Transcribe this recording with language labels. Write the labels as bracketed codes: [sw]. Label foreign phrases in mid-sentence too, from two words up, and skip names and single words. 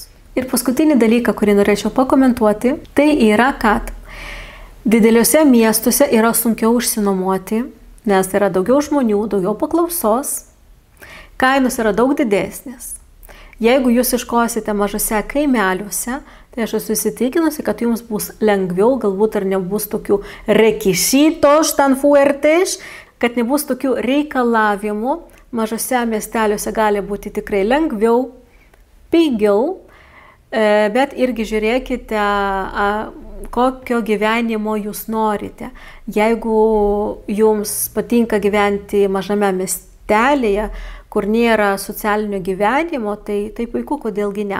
[lt] Ir paskutinį dalyką, kurį norėčiau pakomentuoti, tai yra, kad dideliuose miestuose yra sunkiau išsinuomoti, nes yra daugiau žmonių, daugiau paklausos, kainos yra daug didesnės. Jeigu jūs iškosite mažose kaimeliuose, tai aš esu įsitikinusi, kad jums bus lengviau, galbūt ir nebus tokių [es] requisitos tan fuertes, [lt] kad nebus tokių reikalavimų. Mažose miesteliuose gali būti tikrai lengviau, pigiau, bet irgi žiūrėkite, kokio gyvenimo jūs norite. Jeigu jums patinka gyventi mažame miestelėje, kur nėra socialinio gyvenimo, tai puiku, kodėlgi ne.